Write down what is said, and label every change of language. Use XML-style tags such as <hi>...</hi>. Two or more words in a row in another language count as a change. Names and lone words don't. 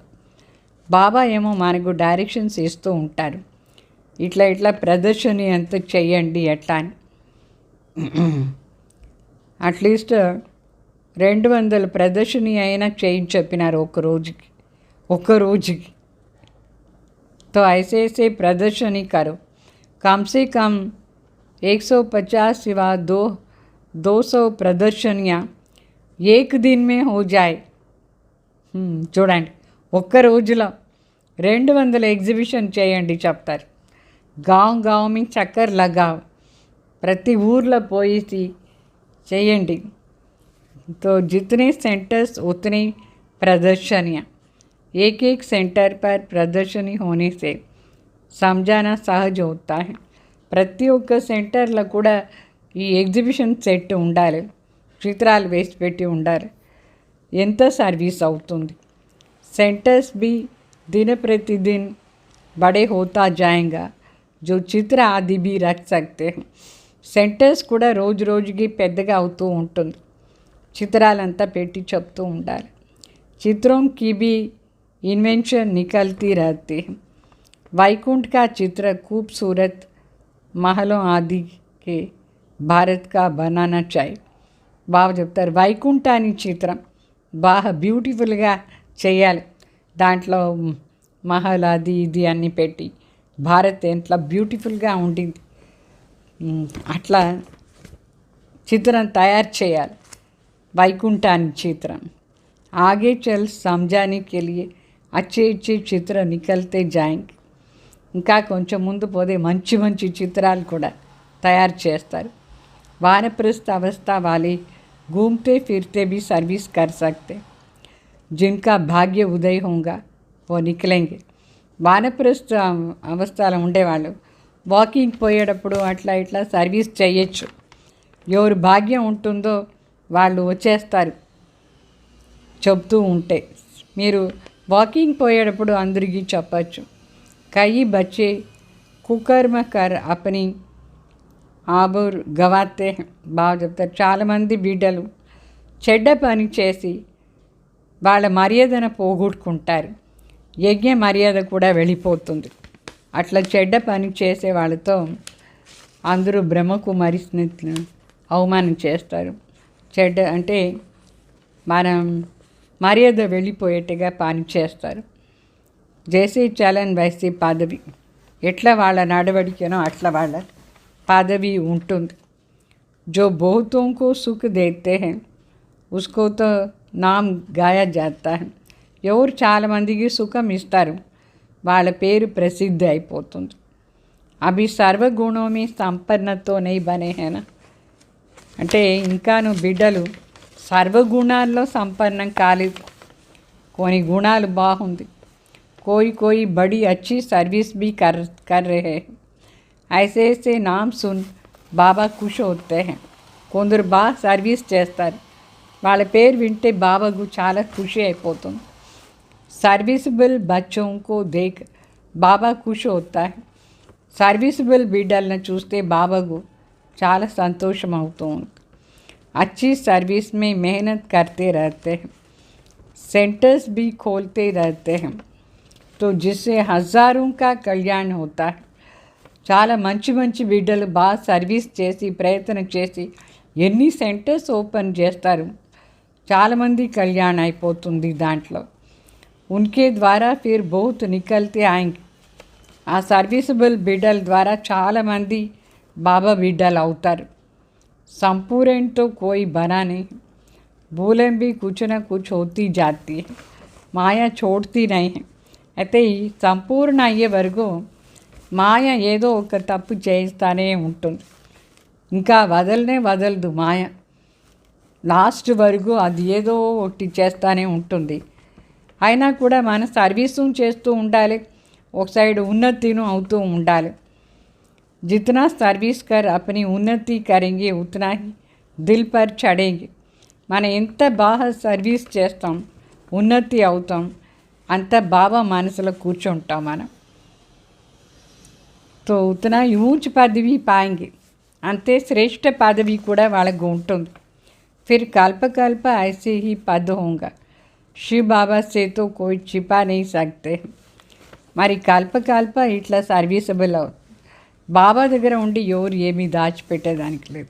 <te>బాబా ఏమో మనకు డైరెక్షన్స్ ఇస్తూ ఉంటారు, ఇట్లా ప్రదర్శన ఎంత చెయ్యండి ఎట్లా అని. అట్లీస్ట్ 200 ప్రదర్శన అయినా చేయించి చెప్పినారు ఒక్క రోజుకి.</te> <hi>तो ऐसे प्रदर्शनी करो, कम से कम 150 सिवा 200 प्रदर्शनियां एक दिन में हो जाए.</hi> <te>చూడండి, ఒక్క రోజులో 200 ఎగ్జిబిషన్ చేయండి చెప్తారు.</te> <hi>गांव में चक्कर लगाओ,</hi> <te>ప్రతి ఊర్లో పోయి చేయండి.</te> <hi>तो जितने सेंटर्स उतनी प्रदर्शनियाँ, एक सेंटर पर प्रदर्शनी होने से समझाना सहज होता है.</hi> <te>ప్రతి ఒక్క సెంటర్లో కూడా ఈ ఎగ్జిబిషన్ సెట్ ఉండాలి, చిత్రాలు వేసి పెట్టి ఉండాలి. ఎంత సర్వీస్ అవుతుంది.</te> <hi>सेंटर्स भी दिन प्रतिदिन बड़े होता जाएगा जो चित्र आदि भी रख सकते हैं.</hi> <te>సెంటర్స్ కూడా రోజు రోజుకి పెద్దగా అవుతూ ఉంటుంది. చిత్రాలంతా పెట్టి చెప్తూ ఉండాలి.</te> <hi>चित्रों की भी इन्वेंशन निकलती रहती है. वैकुंठ का चित्र खूबसूरत महलों आदि के भारत का बनाना चाहिए.</hi> <te>బాగా చెప్తారు. వైకుంఠాన్ని చిత్రం బాగా బ్యూటిఫుల్గా చేయాలి. దాంట్లో మహల్ అది ఇది అన్నీ పెట్టి భారత్ ఎంత బ్యూటిఫుల్గా ఉండింది అట్లా చిత్రం తయారు చేయాలి. వైకుంఠాన్ని చిత్రం</te> <hi>आगे चल समझाने के लिए अच्छे अच्छे चित्र निकलते जाएंगे.</hi> <te>ఇంకా కొంచెం ముందు పోతే మంచి మంచి చిత్రాలు కూడా తయారు చేస్తారు.</te> <hi>वानप्रस्थ अवस्था वाले घूमते फिरते भी सर्विस कर सकते. जिनका भाग्य उदय होगा वो निकलेंगे.</hi> <te>వానప్రస్థ అవస్థలో ఉండేవాళ్ళు వాకింగ్ పోయేటప్పుడు అట్లా ఇట్లా సర్వీస్ చేయొచ్చు. ఎవరు భాగ్యం ఉంటుందో వాళ్ళు వచ్చేస్తారు. చెప్తూ ఉంటే మీరు వాకింగ్ పోయేటప్పుడు అందరికీ చెప్పచ్చు.</te> <hi>कई बच्चे कुकर्म कर अपनी आबरू गंवाते</hi> <te>బాగా చెప్తారు. చాలామంది బిడ్డలు చెడ్డ పని చేసి వాళ్ళ మర్యాదను పోగొట్టుకుంటారు. యజ్ఞ మర్యాద కూడా వెళ్ళిపోతుంది. అట్లా చెడ్డ పని చేసే వాళ్ళతో అందరూ బ్రహ్మకుమారిని అవమానం చేస్తారు. చెడ్డ అంటే మనం మర్యాద వెళ్ళిపోయేట్టుగా పని చేస్తారు.</te> <hi>जैसे चलन वैसे पदवी,</hi> <te>ఎట్లా వాళ్ళ నడవడికనో అట్లా వాళ్ళ పదవి ఉంటుంది.</te> <hi>जो बहुतों को सुख देते हैं उसको तो नाम गाया जाता है.</hi> <te>ఎవరు చాలామందికి సుఖం ఇస్తారు వాళ్ళ పేరు ప్రసిద్ధి అయిపోతుంది.</te> <hi>अभी सर्वगुणों में सम्पन्न तो नहीं बने हैं ना</hi> <te>అంటే ఇంకాను బిడ్డలు సర్వగుణాల్లో సంపన్నం కాలేదు. కొన్ని గుణాలు బాగుంది.</te> <hi>कोई कोई बड़ी अच्छी सर्विस भी कर रहे हैं. ऐसे ऐसे नाम सुन బాబా ఖుష్ होते हैं.</hi> <te>కొందరు బాగా సర్వీస్ చేస్తారు. వాళ్ళ పేరు వింటే బాబాకు చాలా ఖుషి అయిపోతుంది.</te> <hi>सर्विसेबल बच्चों को देख బాబా ఖుష్ होता है.</hi> <te>సర్వీసబుల్ బిడ్డలను చూస్తే బాబాకు చాలా సంతోషం అవుతూ ఉంది.</te> <hi>अच्छी सर्विस में मेहनत करते रहते हैं. सेंटर्स भी खोलते रहते हैं तो जिससे हज़ारों का कल्याण होता है.</hi> <te>చాలా మంచి మంచి బిడ్డలు బాగా సర్వీస్ చేసి ప్రయత్నం చేసి ఎన్ని సెంటర్స్ ఓపెన్ చేస్తారు. చాలామంది కళ్యాణ్ అయిపోతుంది దాంట్లో.</te> <hi>उनके द्वारा फिर बहुत निकलते आएंगे.</hi> <te>ఆ సర్వీసబుల్ బిడ్డల ద్వారా చాలామంది బాబా బిడ్డలు అవుతారు.</te> <hi>संपूर्ण तो कोई बना नहीं. भूलें भी कुछ न कुछ होती जाती है. మాయ छोड़ती नहीं है.</hi> <te>అయితే ఈ సంపూర్ణ అయ్యే వరకు మాయ ఏదో ఒక తప్పు చేయిస్తానే ఉంటుంది. ఇంకా వదలదు మాయ. లాస్ట్ వరకు అది ఏదో ఒకటి చేస్తూనే ఉంటుంది. అయినా కూడా మన సర్వీసు చేస్తూ ఉండాలి. ఒక సైడ్ ఉన్నతిను అవుతూ ఉండాలి.</te> <hi>जितना सर्विस कर अपनी उन्नति करेंगे उतना ही दिल पर चढ़ेंगे.</hi> <te>మన ఎంత బాగా సర్వీస్ చేస్తాం ఉన్నతి అవుతాం అంత బాబా మనసులో కూర్చుంటాం మనం.</te> <hi>तो उतना ऊंच पदवी पाएंगे.</hi> <te>అంతే శ్రేష్ఠ పదవి కూడా వాళ్ళకు ఉంటుంది.</te> <hi>फिर कल्प कल्प ऐसे ही पद होगा. शिव बाबा से तो कोई छिपा नहीं सकते.</hi> <te>మరి కల్ప కల్ప ఇట్లా సర్వీసబుల్ అవుతుంది. బాబా దగ్గర ఉండి ఎవరు ఏమీ దాచిపెట్టేదానికి లేదు.</te>